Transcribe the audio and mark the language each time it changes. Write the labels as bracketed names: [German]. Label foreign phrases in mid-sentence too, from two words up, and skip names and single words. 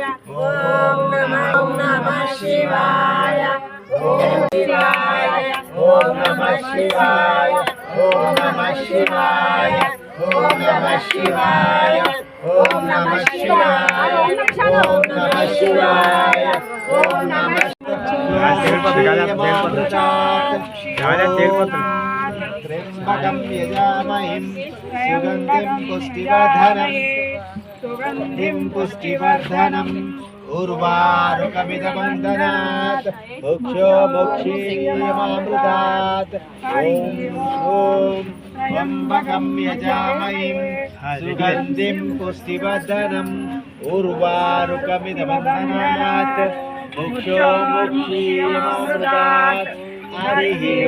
[Sanskrit] ఓం నమః శివాయ. ఓం శివాయ. ఓం నమః శివాయ. ఓం నమః శివాయ. ఓం నమః శివాయ. ఓం నమః శివాయ. ఓం నమః శివాయ. ఓం నమః त्र्यम्बकं यजामहिं सुगन्धिं पुष्टिवर्धनम् उर्वारुकमिदवन्दनात् मोक्षो मोक्षीयमामृतात् ॐ त्र्यम्बकं यजामहिं सुगन्धिं पुष्टिवर्धनम् उर्वारुकमिदवन्दनात् मोक्षो मोक्षीयमामृतात् हरिः